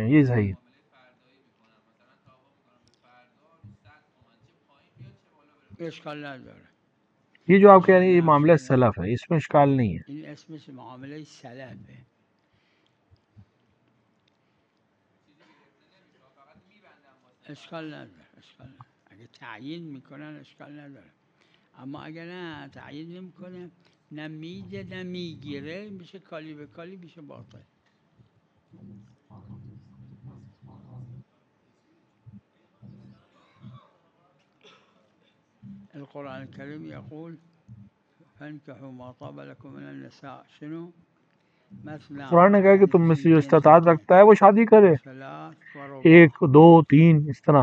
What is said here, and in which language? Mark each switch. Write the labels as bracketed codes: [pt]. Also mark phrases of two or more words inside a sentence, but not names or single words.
[ur] یہ صحیح. یہ جو آپ کہہ رہے ہیں یہ معاملہ سلف ہے، اس میں اشکال نہیں ہے. اس میں معاملہ سلف ہے. [fa] اشکال نداره، اشکال نداره. اگه تعیین میکنن اشکال نداره، اما اگه نه تعیین نمیکنه، نه میده نه میگیره، میشه کالی به کالی، میشه باطل. [ar] القرآن الكريم يقول فانكحوا ما طاب لكم من النساء. شنو؟ [ur] قرآن نے کہا کہ تم میں سے جو استطاعت رکھتا ہے وہ شادی کرے، 1 2 3 اس طرح.